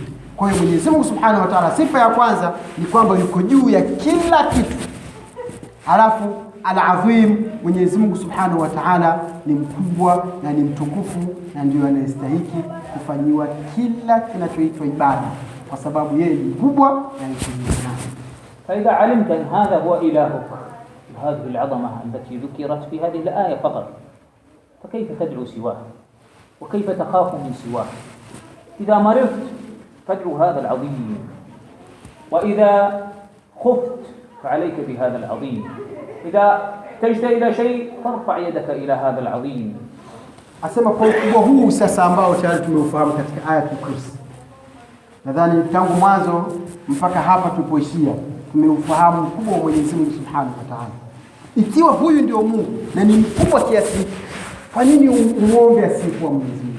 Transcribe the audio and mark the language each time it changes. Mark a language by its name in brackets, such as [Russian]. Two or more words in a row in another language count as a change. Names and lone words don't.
[Swahili] Kwa hiyo Mwenyezi Mungu [Arabic] سبحانه وتعالى, [Swahili] sifa ya kwanza ni kwamba yuko juu ya kila kitu. Halafu al-Azim, Mwenyezi Mungu [Arabic] سبحانه وتعالى [Swahili] ni mkubwa na ni mtukufu na ndio anayestahili kufanyiwa kila kinachoitwa ibada kwa sababu yeye ni mkubwa na ni mtukufu. [Arabic] فإذا علمت أن هذا هو إلهك بهذه العظمة التي ذكرت في هذه الآية فقط، فكيف تدعو سواه؟ وكيف تخاف من سواه؟ إذا مرضت فادعو هذا العظيم، وإذا خفت فعليك بهذا العظيم، إذا احتجت إلى شيء فارفع يدك إلى هذا العظيم. [Swahili] Asema kwa ukubwa huu sasa ambao tayari tumeufahamu katika Ayatul Kursi. Nadhani tangu mwanzo mpaka hapa tulipoishia tumeufahamu ukubwa wa Mwenyezi Mungu [Arabic] سبحانه وتعالى. [Swahili] Ikiwa huyu ndio Mungu na ni mkubwa kiasi, Kwa nini umuombe asiyekuwa Mwenyezi Mungu?